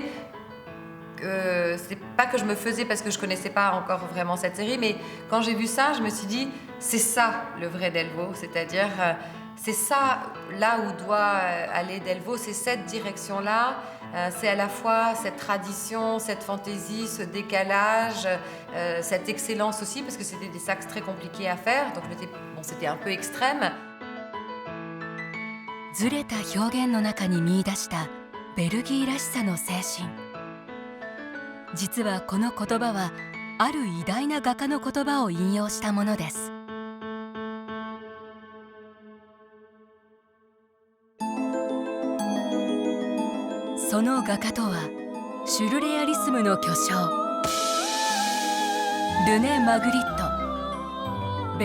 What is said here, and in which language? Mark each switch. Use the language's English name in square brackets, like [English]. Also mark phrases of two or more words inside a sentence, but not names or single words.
[French] c'est pas que je me faisais parce que je connaissais pas encore vraiment cette série, mais quand j'ai vu ça, je me suis dit c'est ça le vrai Delvaux, c'est-à-dire c'est ça là où doit aller Delvaux, c'est cette direction-là, c'est à la fois cette tradition, cette fantaisie, ce décalage, cette excellence aussi parce que c'était des sacs très compliqués à faire, donc c'était un peu extrême. [Japanese] ずれた表現の中に見出したベルギーらしさの精神。実はこの言葉はある偉大な画家の言葉を引用したものです。その画家とはシュルレアリスムの巨匠ルネ・マグリット。